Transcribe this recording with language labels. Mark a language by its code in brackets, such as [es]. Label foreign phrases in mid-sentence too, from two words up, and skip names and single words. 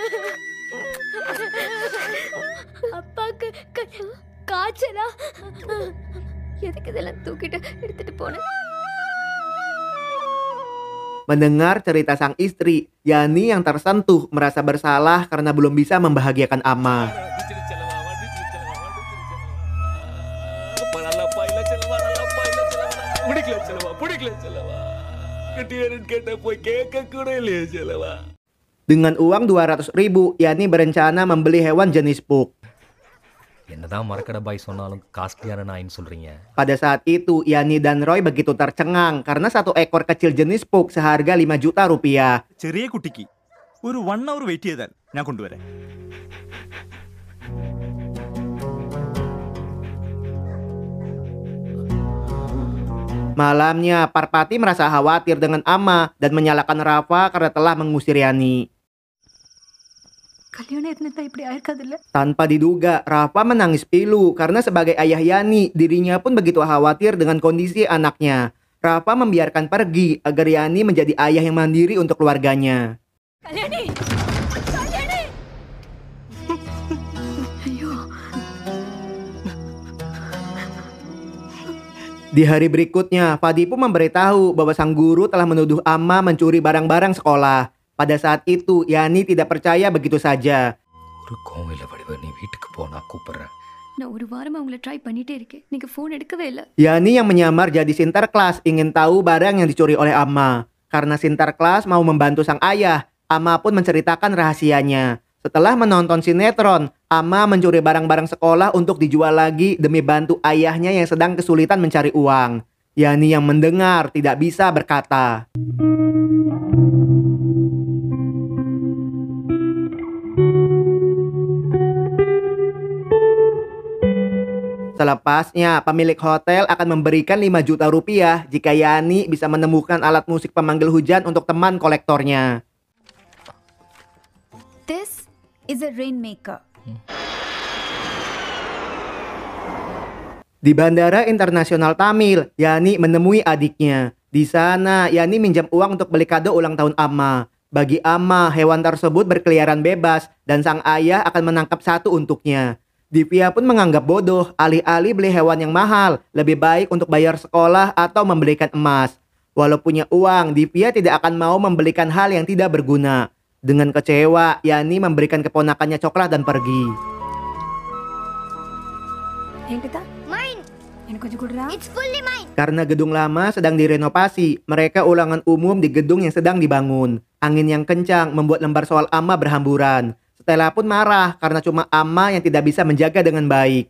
[id] Mendengar cerita sang istri, Yani yang tersentuh merasa bersalah karena belum bisa membahagiakan Amma. Dengan uang 200.000, Yani berencana membeli hewan jenis pug. [ta] என்னதான் மரக்கடை பாய் சொன்னாலும் காஸ்ட்லியான நாயின்னு சொல்றீங்க [id] Pada saat itu, Yani dan Roy begitu tercengang karena satu ekor kecil jenis pug seharga 5 juta rupiah. [ml] ചെറിയ കുട്ടിക്ക് ഒരു 1 hour വെയിറ്റ് ചെയ്താൽ ഞാൻ കൊണ്ടുവരാം [id] Malamnya, Parpati merasa khawatir dengan Amma dan menyalahkan Rafa karena telah mengusir Yani. [ta] கல்யாணம் இருந்தா இப்படி ஆயிருக்காதுல்ல. [id] Tanpa diduga, Rafa menangis pilu karena sebagai ayah Yani, dirinya pun begitu khawatir dengan kondisi anaknya. Rafa membiarkan pergi agar Yani menjadi ayah yang mandiri untuk keluarganya. [ta] கல்யாணி கல்யாணி ஐயோ. [id] Di hari berikutnya, Fadi pun memberitahu bahwa sang guru telah menuduh Amma mencuri barang-barang sekolah. Pada saat itu, Yani tidak percaya begitu saja. [ta] ஒரு கோவில வடிவ நீ வீட்டுக்கு போனா கூப்பிடுறேன். நான் ஒரு வாரமா உங்களை ட்ரை பண்ணிட்டே இருக்கேன். நீங்க ஃபோன் எடுக்கவே இல்ல. [id] Yani yang menyamar jadi Sinterklas ingin tahu barang yang dicuri oleh Amma. Karena Sinterklas mau membantu sang ayah, Amma pun menceritakan rahasianya. Setelah menonton sinetron, Amma mencuri barang-barang sekolah untuk dijual lagi demi bantu ayahnya yang sedang kesulitan mencari uang. Yani yang mendengar tidak bisa berkata. Selepasnya, pemilik hotel akan memberikan 5 juta rupiah jika Yani bisa menemukan alat musik pemanggil hujan untuk teman kolektornya. [en] This is a rainmaker. [id] Di Bandara Internasional Tamil, Yani menemui adiknya. Di sana, Yani minjam uang untuk beli kado ulang tahun Amma. Bagi Amma, hewan tersebut berkeliaran bebas dan sang ayah akan menangkap satu untuknya. Divya pun menganggap bodoh, alih-alih beli hewan yang mahal, lebih baik untuk bayar sekolah atau membelikan emas. Walau punya uang, Divya tidak akan mau membelikan hal yang tidak berguna. Dengan kecewa, Yani memberikan keponakannya coklat dan pergi. [ta] என்கிட்ட [en] Mine. [ta] எனக்கு கொஞ்சம் கொடுறா. [en] It's fully mine. [id] Karena gedung lama sedang direnovasi, mereka ulangan umum di gedung yang sedang dibangun. Angin yang kencang membuat lembar soal Amma berhamburan. Stella pun marah karena cuma Amma yang tidak bisa menjaga dengan baik.